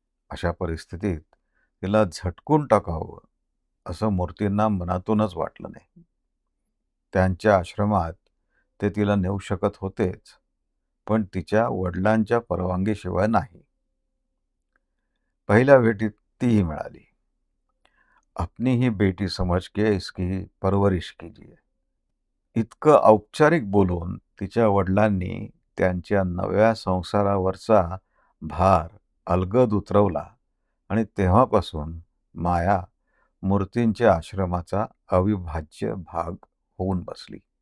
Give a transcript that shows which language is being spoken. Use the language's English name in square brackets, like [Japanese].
[Marathi] अशा परिस्थितीत तिला झटकून टाकावं असं मूर्तींना मनातूनच वाटलं नाही. त्यांच्या आश्रमात ते तिला नेऊ शकत होतेच, पण तिच्या वडिलांच्या परवानगीशिवाय नाही. पहिल्या भेटीत तीही मिळाली. [Hindi] अपनी ही बेटी समज के इसकी परवरिश कीजिए. [Marathi] इतकं औपचारिक बोलून तिच्या वडिलांनी त्यांच्या नव्या संसारावरचा भार अलगद उतरवला आणि तेव्हापासून माया मूर्तींच्या आश्रमाचा अविभाज्य भाग होऊन बसली.